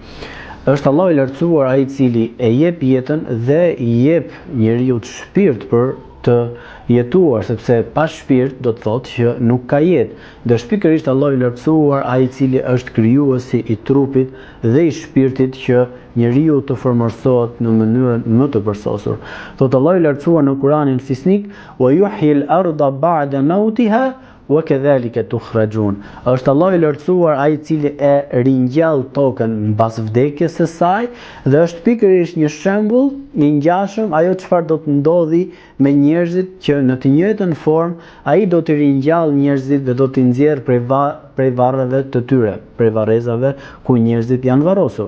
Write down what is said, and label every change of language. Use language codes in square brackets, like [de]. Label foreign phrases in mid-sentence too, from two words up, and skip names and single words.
[sq] Është Allahu i lartësuar ai i cili e jep jetën dhe i jep njeriu shpirt për të jetuar, sepse pa shpirt do të thotë që nuk ka jetë. Dhe pikërisht Allahu i lartësuar ai i cili është krijuesi i trupit dhe i shpirtit që njeriu të formërsohet në mënyrën më të përsosur. Thotë Allahu i lartësuar në Kur'anin fisnik: [ar] "ويحيي الأرض بعد موتها وكذلك تخرجون." [sq] Është Allahu i lartësuar ai i cili e ringjall tokën mbas vdekjes së saj dhe është pikërisht një shembull i ngjashëm ajo çfarë do të ndodhi me njerëzit që në të njëjtën formë ai do të ringjall njerëzit dhe do t'i nxjerrë prej varreve të tyre, prej varrezave ku njerëzit janë varrosur.